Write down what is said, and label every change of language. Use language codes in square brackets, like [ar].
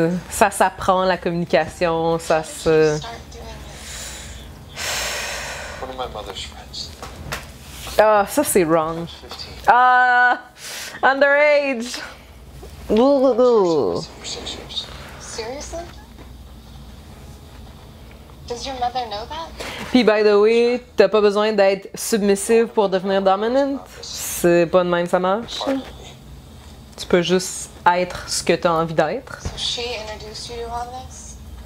[fr] Ça s'apprend, la communication, ça se... [en] Start doing it. One of my mother's friends. [fr] Ah, ça c'est wrong. [en] 15. Ah! Underage! Ouh. For 6 years. Seriously? Does your mother know that? [fr] Puis, [en] by the way, [fr] t'as pas besoin d'être submissive pour devenir dominant. C'est pas de même ça marche. [en] Part of me. [fr] Tu peux juste être ce que t'as envie d'être. [en] So she introduced you to all this?